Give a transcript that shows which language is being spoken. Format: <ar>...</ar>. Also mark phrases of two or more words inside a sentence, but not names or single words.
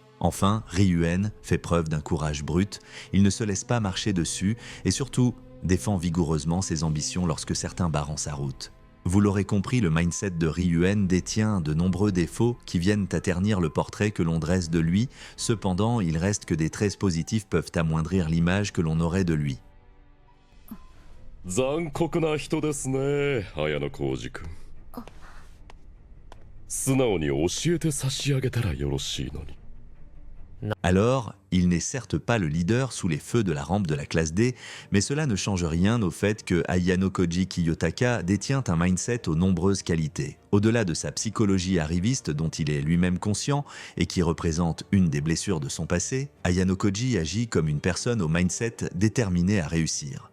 <fr>Enfin, Ryuen fait preuve d'un courage brut, il ne se laisse pas marcher dessus et surtout défend vigoureusement ses ambitions lorsque certains barrent sa route. Vous l'aurez compris, le mindset de Ryuen détient de nombreux défauts qui viennent à ternir le portrait que l'on dresse de lui, cependant il reste que des traits positifs peuvent amoindrir l'image que l'on aurait de lui.</fr> <ja>残酷な人ですね、綾野浩二君。素直に教えて差し上げたらよろしいのに。</ja> <fr>Alors, il n'est certes pas le leader sous les feux de la rampe de la classe D, mais cela ne change rien au fait que Ayano Koji Kiyotaka détient un mindset aux nombreuses qualités. Au-delà de sa psychologie arriviste dont il est lui-même conscient et qui représente une des blessures de son passé, Ayano Koji agit comme une personne au mindset déterminé à réussir.</fr>